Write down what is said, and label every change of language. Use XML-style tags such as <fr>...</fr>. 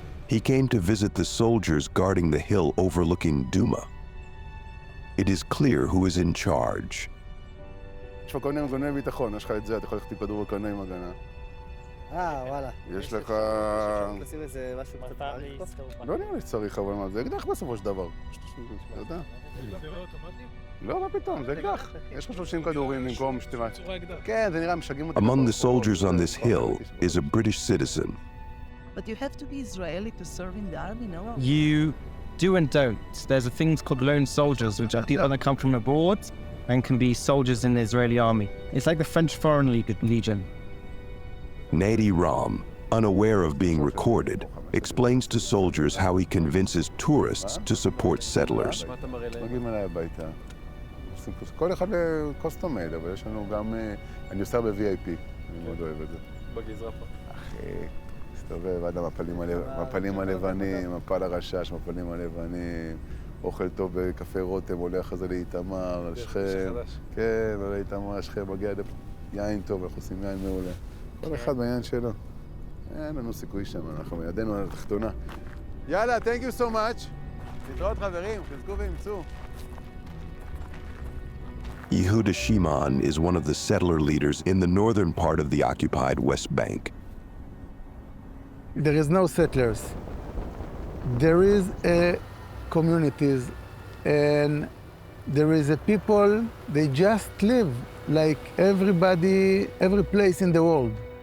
<en>He came to visit the soldiers guarding the hill overlooking Duma. It is clear who is in charge.</en> <he>יש לך קונה מגוני ביטחון, יש לך את זה, אתה יכול ללכת עם כדור קונה עם הגנה. וואלה. יש לך... לשים איזה משהו קצת... לא נראה לי שצריך, אבל מה, זה אקדח בסופו של דבר. אתה יודע. לא, מה פתאום, זה אקדח. יש לך 30 כדורים במקום שתראה. כן, זה נראה, משגעים אותי.</he> <en>Among the soldiers on this hill is a British citizen. But you have to be Israeli to serve in the army, no? You do and don't. There's a things called lone soldiers, which are people that come from abroad and can be soldiers in the Israeli army. It's like the French Foreign Legion. Nadi Ram, unaware of being recorded, explains to soldiers how he convinces tourists to support settlers.</en> <he>מגיעים אליי הביתה. כל אחד קוסטומייד, אבל יש לנו גם... אני עושה ב-VIP, אני מאוד אוהב את זה. בגזרה פה. אחי, מסתובב עד המפלים הלבנים, מפל הרשש, מפלים הלבנים, אוכל טוב בקפה רותם, הולך אחרי זה לאיתמר, שכם. כן, עולה לאיתמר, שכם, מגיע יין טוב, אנחנו עושים יין מעולה. כל אחד בעניין שלו. אין לנו סיכוי שם, אנחנו ידנו על התחתונה. יאללה,</he> <en>thank you so much.</en> <he>להתראות חברים, חזקו ואמצו.</he> <en>Yehuda Shimon is one of the settler leaders in the northern part of the occupied West Bank. There is no settlers. There is communities and there is a people, they just live like everybody, every place in the world.</en>